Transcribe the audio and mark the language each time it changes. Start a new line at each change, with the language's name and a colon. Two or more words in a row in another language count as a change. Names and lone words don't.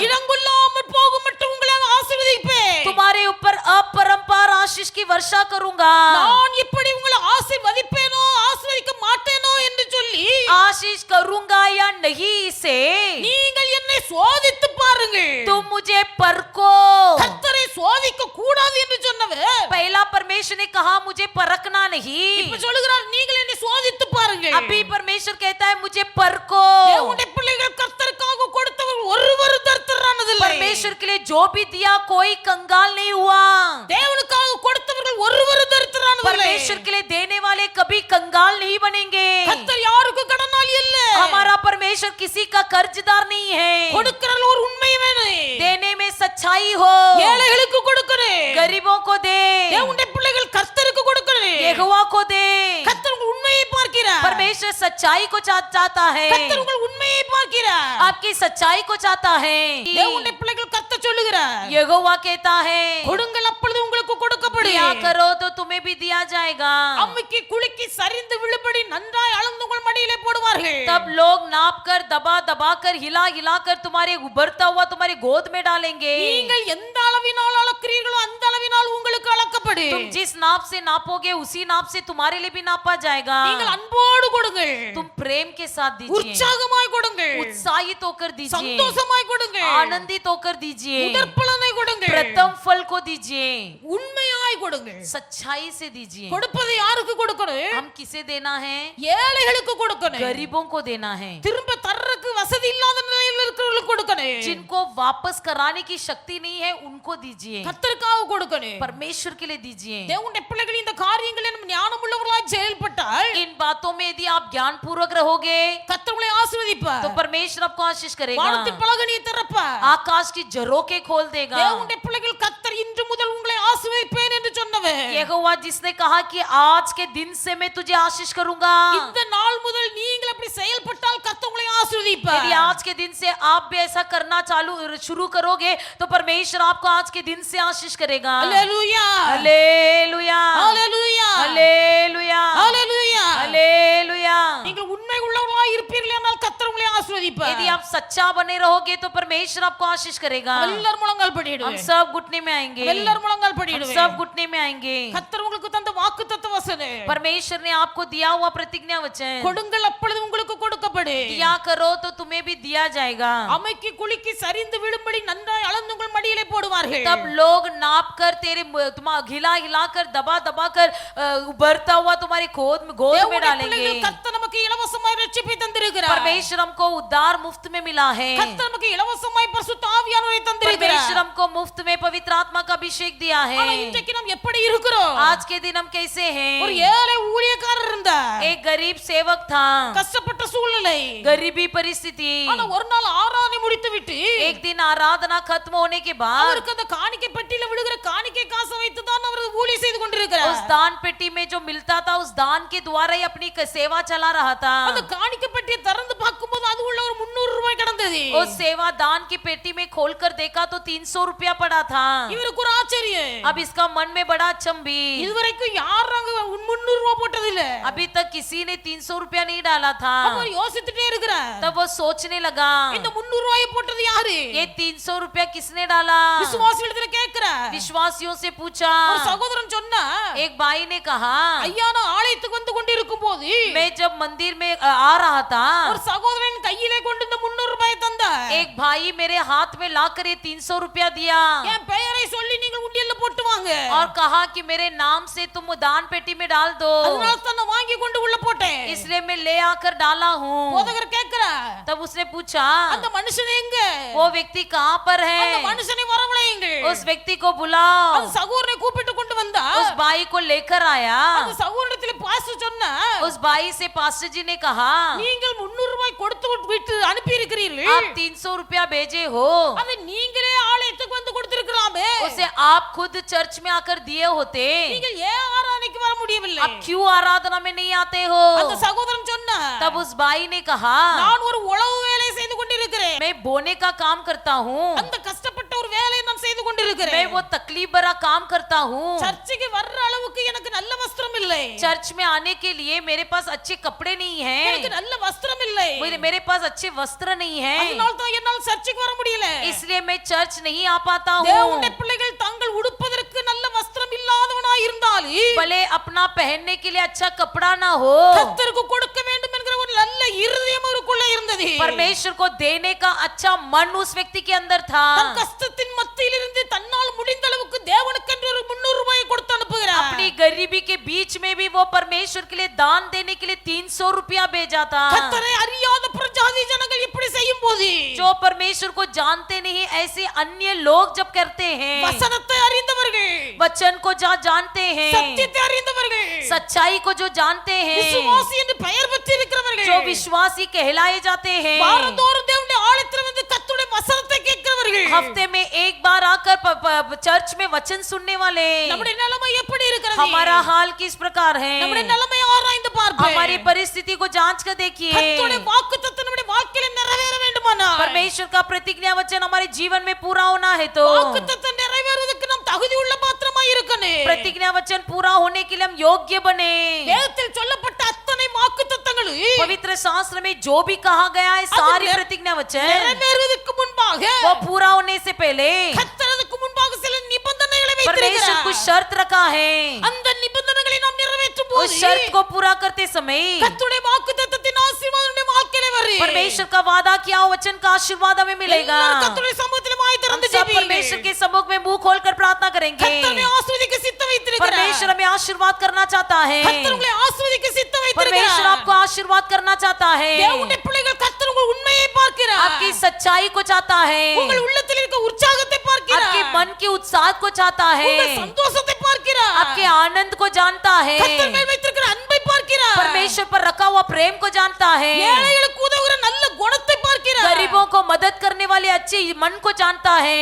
Tamil: இடங்கொள்ளாமல் போகும் மட்டும் உங்களை ஆசீர்வதிப்பேன்
Hindi: तुम्हारे ऊपर अपरंपार आशीष की वर्षा करूंगा
Tamil: நான் இப்படி உங்களை ஆசீர்வதிப்பேனோ ஆசீர்வதிக்க மாட்டேனோ என்று சொல்லி
Hindi: आशीष करूंगा या नहीं इसे
Tamil: நீங்கள் என்னை சோதித்து பாருங்கள்
Hindi: तुम मुझे परखो
Tamil: கர்த்தரை சோதிக்க கூடாது என்று சொன்னவர்
Hindi: पहला परमेश्वर ने कहा मुझे परखना नहीं
Tamil: இப்ப சொல்லுகிறார் நீங்கள் என்னை சோதித்து பாருங்கள்
Hindi: अभी परमेश्वर कहता है मुझे परखो
Tamil: தேவனுடைய பிள்ளைகள் கர்த்தருக்காக கொடுத்தவர் ஒருவர் தரித்திரரானதில்லை
Hindi: परमेश्वर के लिए जो भी दिया कोई कंगाल नहीं हुआ
Tamil: தேவனுக்காக கொடுத்தவர்கள் ஒருவர் தரித்திரரானதில்லை
Hindi: परमेश्वर के लिए देने वाले कभी कंगाल नहीं बनेंगे
Tamil: கர்த்தர் யாருக்கு கடனாளி இல்ல
Hindi: हमारा परमेश्वर किसी का कर्जदार नहीं है
Tamil: கொடுக்கிறதுல ஒரு உண்மை வேணும்
Hindi: देने में सच्चाई हो
Tamil: ஏழைகளுக்கு கொடுக்கணும்
Hindi: गरीबों को दे
Tamil: தேவனுடைய பிள்ளைகள் கர்த்தருக்கு கொடுக்கணும்
Hindi: यहोवा को दे
Tamil: கர்த்தர் உங்கள் உண்மையை பார்க்கிறார்
Hindi: परमेश्वर सच्चाई को चाहता है
Tamil: கர்த்தர் உங்கள் உண்மையை பார்க்கிறார்
Hindi: आपकी सच्चाई को चाहता है
Tamil: தேவனுடைய பிள்ளைகள் கர்த்தர் சொல்லுகிறார்
Hindi: यहोवा कहता है
Tamil: கொடுங்கள் அப்பொழுது உங்களுக்கு கொடுக்கப்படும்
Hindi: दिया करो तो तुम्हें भी दिया जाएगा
Tamil: அம்மிக்கு குலுக்கி சரிந்து விழுபடி நன்றாய் அளந்து உங்கள் மடியிலே போடுவார்கள்
Hindi: तब लोग नाप कर दबा दबा कर हिला हिला कर तुम्हारे उभरता हुआ तुम्हारी गोद में डालेंगे
Tamil: நீங்கள் எந்த அளவினால் அளக்கிறீர்களோ அந்த அளவினால் உங்களுக்கு அளக்கப்படும்
Hindi: तुम जिस नाप से नापोगे उसी नाप से तुम्हारे लिए भी नापा जाएगा
Tamil: நீங்கள் अன்போடு கொடுங்கள்
Hindi: तुम प्रेम के साथ दीजिए
Tamil: உற்சாகமாய் கொடுங்கள்
Hindi: उत्साहित होकर दीजिए
Tamil: சந்தோஷமாய் கொடுங்கள்
Hindi: आनंदित होकर दीजिए
Tamil: முதற்பலனை கொடுங்கள்
Hindi: प्रथम फल को दीजिए
Tamil: உண்மையாய் கொடுங்கள்
Hindi: सच्चाई से दीजिए
Tamil: கொடுப்பது யாருக்கு கொடுக்கணும்
Hindi: हम किसे देना है
Tamil: ஏழைகளுக்கு கொடுக்கணும்
Hindi: गरीबों को देना है
Tamil: திரும்ப தர்றதுக்கு வசதி இல்லாத நிலையில் இருக்கிறவங்களுக்கு கொடுக்கணும்
Hindi: जिनको वापस कराने की शक्ति नहीं है उनको दीजिए
Tamil: கர்த்தருக்காக கொடுக்கணும்
Hindi: परमेश्वर के लिए दीजिए
Tamil: தேவனுடைய பிள்ளைகள் இந்த காரியங்களில் ஞானம் உள்ளவர்களாய் செயல்பட்டால்
Hindi: इन बातों में यदि आप ज्ञान पूर्वक रहोगे
Tamil: கர்த்தர் உங்களை ஆசீர்வதிப்பார்
Hindi: तो परमेश्वर आपको आशीष करेगा
Tamil: வானத்தின் பலகணியை திறப்பார்
Hindi: आकाश की झरोखे खोल देगा
Tamil: தேவனுடைய பிள்ளைகள் கர்த்தர் இன்று முதல் உங்களை ஆசீர்வதிப்பேன் என்று சொன்னவர்
Hindi: यहोवा जिसने कहा कि आज के दिन से मैं तुझे आशीष करूंगा
Tamil: இந்த நாள் முதல் நீங்கள் அப்படி செயல்பட்டால் கர்த்தர் உங்களை ஆசீர்வதிப்பார்
Hindi: यदि आज के दिन से आप भी ऐसा करना शुरू करोगे तो परमेश्वर आपको आज के दिन से आशीष करेगा
Tamil: ஹalleluya
Hindi: हालेलुया
Tamil: ஹalleluya
Hindi: हालेलुया
Tamil: ஹalleluya
Hindi: हालेलुया
Tamil: நீங்கள் உண்மை உள்ளவர்களாய் இருப்பீர்கள் என்றால் கர்த்தர் உங்களை ஆசீர்வதிப்பார்
Hindi: यदि आप सच्चा बने रहोगे तो परमेश्वर आपको आशीष करेगा
Tamil: எல்லாரும் முழங்கால்
Hindi: हम
Tamil: படிடுவேன்
Hindi: सब घुटने में आएंगे
Tamil: எல்லாரும் முழங்கால்
Hindi: हम
Tamil: படிடுவேன்
Hindi: सब घुटने में आएंगे
Tamil: கர்த்தர் உங்களுக்கு தந்த வாக்குத்தத்த வசனம்
Hindi: परमेश्वर ने आपको दिया हुआ प्रतिज्ञा वचन
Tamil: கொடுங்கள் அப்பொழுது உங்களுக்கு கொடுக்கப்படும்
Hindi: दिया करो तो तुम्हें भी दिया जाएगा
Tamil: அம்மைக்கு குலுக்கி சரிந்து விழும்படி நன்றாய் அளந்து உங்கள் மடியிலே போடுவார்கள்
Hindi: तब लोग नाप कर तेरे हिला हिला कर दबा दबा कर उभरता हुआ तुम्हारी गोद में
Tamil: தேவனுடைய
Hindi: डालेंगे
Tamil: பிள்ளைகள் கர்த்தர் நமக்கு இலவசமாய் ரட்சிப்பை தந்திருக்கிறார்
Hindi: परमेश्वर हमको उद्धार मुफ्त में मिला है
Tamil: கர்த்தர் நமக்கு இலவசமாய் பரிசுத்த ஆவியானவரை தந்திருக்கிறார்
Hindi: परमेश्वर हमको मुफ्त में पवित्र आत्मा का अभिषेक दिया है
Tamil: ஆனா இன்றைக்கு நாம் எப்படி இருக்கிறோம்
Hindi: आज के दिन हम कैसे
Tamil: ஒரு
Hindi: हैं
Tamil: ஏழை ஊழியக்காரர் இருந்தார்
Hindi: एक गरीब सेवक था
Tamil: கஷ்டப்பட்ட சூழ்நிலை
Hindi: गरीबी परिस्थिति
Tamil: ஆனா ஒரு நாள் ஆராதனை முடித்து விட்டு
Hindi: एक दिन आराधना खत्म होने के बाद
Tamil: அவருக்கு அந்த காணிக்கை பெட்டியில விழுகிற காணிக்கை காசை வைத்து தான் அவர் ஊழியம் செய்து கொண்டிருக்கிறார்
Hindi: उस दान पेटी में जो मिलता था उस दान के द्वारा ही अपनी सेवा चला रहा था।
Tamil: அந்த காணிக்கை பெட்டியை திறந்து பார்க்கும்போது அது உள்ள ஒரு 300 ரூபாய் கிடந்தது.
Hindi: उस सेवा दान की पेटी में खोलकर देखा तो 300 रुपया पड़ा था।
Tamil: இவருக்கு ஒரு ஆச்சரியம்.
Hindi: अब इसका मन में बड़ा अचंभी,
Tamil: இதுவரைக்கும் யாரும் அங்க 300 ரூபாய் போட்டது இல்ல.
Hindi: अभी तक किसी ने 300 रुपया नहीं डाला था।
Tamil: அவர் யோசிச்சுட்டே இருக்கிறார்.
Hindi: तब वो सोचने लगा
Tamil: இந்த 300 ரூபாயை போட்டது யாரு?
Hindi: ये 300 रुपया किसने डाला?
Tamil: விசுவாசிகளிடத்துல கேக்குறார்.
Hindi: विश्वासियों से पूछा।
Tamil: ஒரு சகோதரன் சொன்னா,
Hindi: एक भाई ने कहा
Tamil: ஐயா நான் ஆலயத்துக்கு வந்து கொண்டிருக்கும் போது
Hindi: मैं जब मंदिर में आ रहा था
Tamil: ஒரு சகோதரன் கையிலே கொண்டு இந்த 300 ரூபாயை தந்தார்.
Hindi: एक भाई मेरे हाथ में लाकर ये 300 रुपया दिया
Tamil: என் பெயரை சொல்லி நீங்கள் உண்டியல்ல போட்டு வாங்க.
Hindi: और कहा कि मेरे नाम से तुम दान पेटी में डाल दो।
Tamil: அதனால தான் நான் வாங்கி கொண்டு உள்ள போட்டேன்.
Hindi: इसलिए मैं ले आकर डाला हूँ।
Tamil: போதகர் கேக்குறார்.
Hindi: तब उसने पूछा
Tamil: அந்த மனுஷன் எங்க?
Hindi: वो व्यक्ति कहाँ पर
Tamil: அந்த
Hindi: है?
Tamil: மனுஷனை வரவழையுங்க.
Hindi: उस व्यक्ति को बुलाओ।
Tamil: அந்த சகோதரனை கூப்பிட்டு கொண்டு வந்தா
Hindi: उस भाई को लेकर आया।
Tamil: அந்த சகோதரத்திலே பாஸ்டர் சொன்னா,
Hindi: उस भाई से पास्टर जी ने कहा
Tamil: நீங்கள் 300 ரூபாய் கொடுத்து விட்டு அனுப்பி இருக்கிறீர்கள்.
Hindi: आप 300 रुपया भेजे हो,
Tamil: அதை நீங்களே ஆலயத்துக்கு வந்து கொடுத்திருக்கலாமே.
Hindi: उसे आप खुद चर्च में आकर दिए होते।
Tamil: நீங்கள் ஏன் ஆராதனைக்கு வர முடியவில்லை?
Hindi: आप क्यों आराधना में नहीं आते हो?
Tamil: அந்த சகோதரன் சொன்னா,
Hindi: तब उस भाई ने कहा
Tamil: நான் ஒரு உழவு வேலை செய்து கொண்டிருக்கிறேன்.
Hindi: मैं बोने का काम करता हूँ,
Tamil: அந்த கஷ்டப்பட்ட ஒரு வேலையை நான் செய்து கொண்டிருக்கிறேன்.
Hindi: मैं वो तकलीफ भरा काम करता हूँ।
Tamil: சர்ச்சுக்கு வர்ற அளவுக்கு எனக்கு நல்ல வஸ்திரம் இல்லை.
Hindi: चर्च में आने के लिए मेरे पास अच्छे कपड़े नहीं
Tamil: எனக்கு
Hindi: हैं,
Tamil: நல்ல வஸ்திரம் இல்லை.
Hindi: मेरे पास अच्छे वस्त्र नहीं हैं,
Tamil: அதனால தான் என்னால் சர்ச்சுக்கு வர முடியல.
Hindi: इसलिए मैं चर्च नहीं आ पाता हूँ।
Tamil: தேவனுடைய பிள்ளைகள் தங்கள் உடுப்பதற்கு நல்ல வஸ்திரம் இல்லாதவனாய் இருந்தாலும்
Hindi: भले अपना पहनने के लिए अच्छा कपड़ा ना हो,
Tamil: கர்த்தருக்கு கொடுக்க வேண்டும் என்கிற ஒரு நல்ல இருதயம் அவருக்குள்ள இருந்தது.
Hindi: परमेश्वर को देने का अच्छा मन उस व्यक्ति के अंदर था।
Tamil: தன் கஷ்டத்தின் மத்தியில் இருந்து தன்னால் முடிந்த அளவுக்கு தேவனுக்கென்று ஒரு 300 ரூபாயை கொடுத்து அனுப்புகிறார்.
Hindi: अपनी गरीबी के बीच में भी वो परमेश्वर के लिए दान देने के लिए 300 रुपया भेजा था।
Tamil: கர்த்தரை அறியாத பிரஜாதி ஜனங்கள் இப்படி செய்யும் போது
Hindi: जो परमेश्वर को जानते नहीं ऐसे अन्य लोग जब करते हैं,
Tamil: வசனத்தை அறிந்தவர்கள்,
Hindi: वचन को जानते हैं,
Tamil: சத்தியத்தை அறிந்தவர்கள்,
Hindi: सच्चाई को जो जानते हैं,
Tamil: விசுவாசி என்று பெயர் பெற்றிருக்கிறவர்கள்,
Hindi: जो विश्वासी कहलाए जाते हैं,
Tamil: வாரந்தோறும் தேவனுடைய ஆலயத்தில் வந்து கர்த்தருடைய வசனத்தை கேட்கிறவர்கள்,
Hindi: हफ्ते में एक बार आकर चर्च में वचन सुनने वाले,
Tamil: நம்முடைய நிலைமை எப்படி இருக்கிறது?
Hindi: हमारा हाल किस प्रकार है?
Tamil: நம்முடைய நிலைமை ஆராய்ந்து பார்ப்போம்.
Hindi: हमारी परिस्थिति को जांच कर देखिए।
Tamil: கர்த்தருடைய வாக்குத்தத்தம் நம்முடைய வாழ்க்கையில நிறைவேற வேண்டுமானால்
Hindi: परमेश्वर का प्रतिज्ञा वचन हमारे जीवन में पूरा होना है तो
Tamil: வாக்குத்தத்தம் நிறைவேறுவதற்கு நாம் தகுதி உள்ள பாத்திரமாய் இருக்கணும்.
Hindi: प्रतिज्ञा वचन पूरा होने के लिए हम योग्य बने।
Tamil: வேதத்தில் சொல்லப்பட்ட அத்தனை வாக்குத்தத்தங்களும்
Hindi: पवित्र शास्त्र में जो भी कहा गया है सारी
Tamil: அது
Hindi: प्रतिज्ञा वचन
Tamil: நிறைவேறுவதற்கு முன்பாக
Hindi: वो पूरा होने से पहले
Tamil: கர்த்தர் அதுக்கு முன்பாக சில நிபந்தனைகளை
Hindi: परमेश्वर
Tamil: வைத்திருக்கிறார்.
Hindi: कुछ शर्त रखा है।
Tamil: அந்த நிபந்தனைகளை நாம் நிறைவேற்றும்
Hindi: उस
Tamil: போது
Hindi: शर्त को पूरा करते समय
Tamil: கர்த்தருடைய வாக்குத்தத்தத்தின் ஆசீர்வாதம் நம்முடைய வாழ்க்கையில வரும்.
Hindi: परमेश्वर का वादा किया हुआ वचन का आशीर्वाद हमें मिलेगा।
Tamil: எல்லாரும் கர்த்தருடைய சமூகத்தில் வாய்
Hindi: हम
Tamil: திறந்து
Hindi: सब
Tamil: ஜெபியுங்கள்.
Hindi: परमेश्वर के सम्मुख में मुंह खोलकर प्रार्थना करेंगे।
Tamil: கர்த்தர் நம்மை ஆசீர்வதிக்க சித்தம் வைத்திருக்கிறார்.
Hindi: परमेश्वर हमें आशीर्वाद करना चाहता है।
Tamil: கர்த்தர் உங்களை ஆசீர்வதிக்க சித்தம்
Hindi: परमेश्वर
Tamil: வைத்திருக்கிறார்.
Hindi: आपको आशीर्वाद करना चाहता है,
Tamil: தேவனுடைய பிள்ளைகள் கர்த்தர் உங்கள் உண்மையை பார்க்கிறார்.
Hindi: आपकी सच्चाई को चाहता है,
Tamil: உங்கள் உள்ளத்தில் இருக்க உற்சாகத்தை பார்க்கிறார்.
Hindi: आपके मन के उत्साह को चाहता है,
Tamil: உங்கள் சந்தோஷத்தை பார்க்கிறார்.
Hindi: आपके आनंद को जानता है,
Tamil: கர்த்தர் மேல் வைத்திருக்கிற அன்பை பார்க்கிறார்.
Hindi: परमेश्वर पर रखा हुआ प्रेम को जानता है,
Tamil: ஏழைகளுக்கு உதவுகிற நல்ல குணத்தை பார்க்கிறார்.
Hindi: गरीबों को मदद करने वाले अच्छे मन को जानता है,